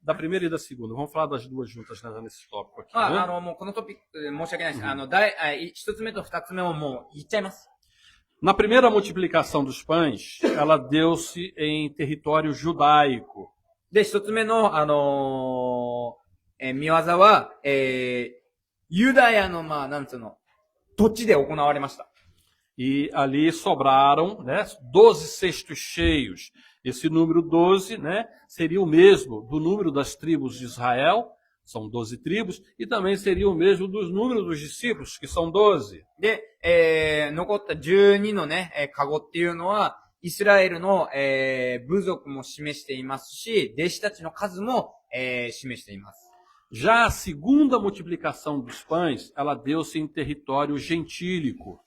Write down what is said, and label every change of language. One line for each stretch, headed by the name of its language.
Portuguese: da primeira e da segunda. Vamos falar das duas juntas, né, nesse tópico aqui.
Japanese: もうこのトピック、申し訳ないです。一つ目と二つ目をもう言っちゃいます。
Portuguese: Na primeira multiplicação dos pães, ela deu-se em território judaico.
Japanese: で、一つ目の、見業は、ユダヤの、なんつうの、土地で行われました。
Portuguese: E ali sobraram, né, 12 cestos cheios. Esse número 12, né, seria o mesmo do número das tribos de Israel, são 12 tribos, e também seria o mesmo dos números dos discípulos, que são 12.
Japanese: で、残った12のね、カゴっていうのは、イスラエルの、部族も示していますし、弟子たちの数も、示しています。
Portuguese: Já a segunda multiplicação dos pães, ela deu-se em território gentílico.